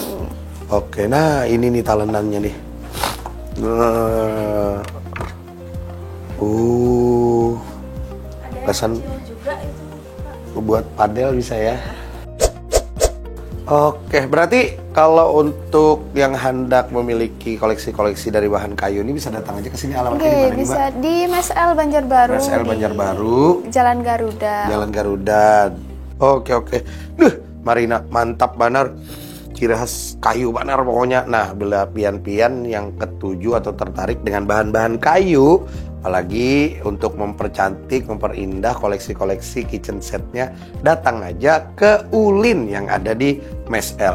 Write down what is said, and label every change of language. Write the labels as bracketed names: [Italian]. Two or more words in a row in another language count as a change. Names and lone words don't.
[Indonesian] Oke, nah ini nih talenannya nih. Pesan buat padel bisa ya. Oke, berarti kalau untuk yang hendak memiliki koleksi-koleksi dari bahan kayu ini bisa datang aja ke sini, alamatnya di mana nih, Mbak? Bisa di MSL Banjarbaru. MSL di Banjarbaru. Jalan Garuda. Jalan Garuda. Oke. Marina, [Banjar] mantap banar. [Indonesian] Ciri khas kayu banar pokoknya. Nah, bila pian-pian yang ketujuh atau tertarik dengan bahan-bahan kayu, apalagi untuk mempercantik, memperindah koleksi-koleksi [English] kitchen setnya, [Indonesian] datang aja ke Ulin yang ada di MSL.